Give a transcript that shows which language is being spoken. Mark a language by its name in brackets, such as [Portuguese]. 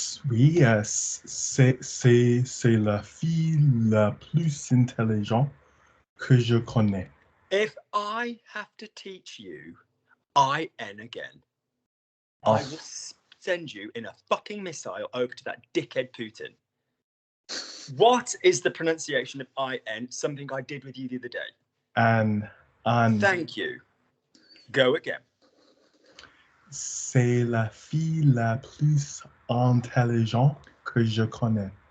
[French] Oui, c'est la fille la plus intelligente que je connais. [English] If I have to teach you I N again, I will send you in a fucking missile over to that dickhead Putin. What is the pronunciation of I N? Something I did with you the other day. And Thank you. Go again. [French] C'est la fille la plus intelligente que je connais.